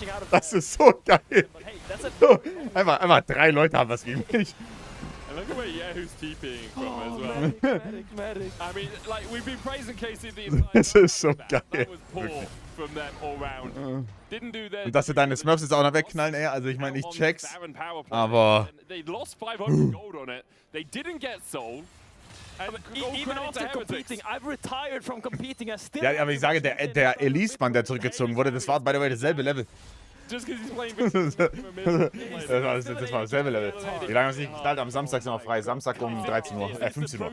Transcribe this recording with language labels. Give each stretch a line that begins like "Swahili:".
German: Das ist so geil. So, einfach 3 Leute haben was gegen mich.
English: Look at where Yehu's TPing from as well. Medic. I mean, like, we've been praising KC the entire
German: Das ist so geil.
English: That was poor from them all round. Didn't do their
German: Und dass sie deine Smurfs jetzt auch noch wegknallen, ey, also ich meine, ich check's, aber...
English: They lost 500 gold on it. They didn't get sold. Even after competing, I've retired from competing. I still
German: Ja, aber ich sage, der Elise-Mann, der zurückgezogen wurde, das war,
English: by the way,
German: dasselbe Level.
English: Just because he's playing
German: Das war dasselbe Level. Wie lange haben sie nicht geknallt? Am Samstag sind wir frei. Samstag um 13 Uhr, 15 Uhr.